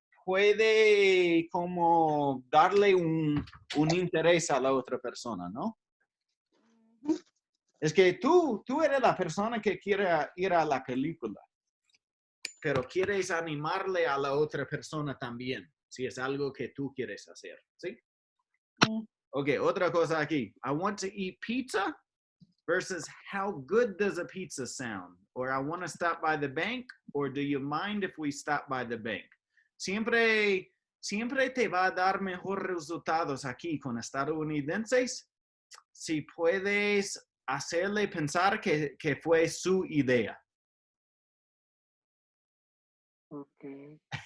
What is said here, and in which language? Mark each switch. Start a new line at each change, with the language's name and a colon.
Spanish: Puede como darle un interés a la otra persona, ¿no? Es que tú eres la persona que quiere ir a la película, pero quieres animarle a la otra persona también, si es algo que tú quieres hacer, ¿sí? Ok, otra cosa aquí.
English: I want to eat pizza versus how good does a pizza sound? Or I want to stop by the bank, or do you mind if we stop by the bank?
Spanish: Siempre te va a dar mejores resultados aquí con estadounidenses si puedes hacerle pensar que fue su idea.
English: Okay.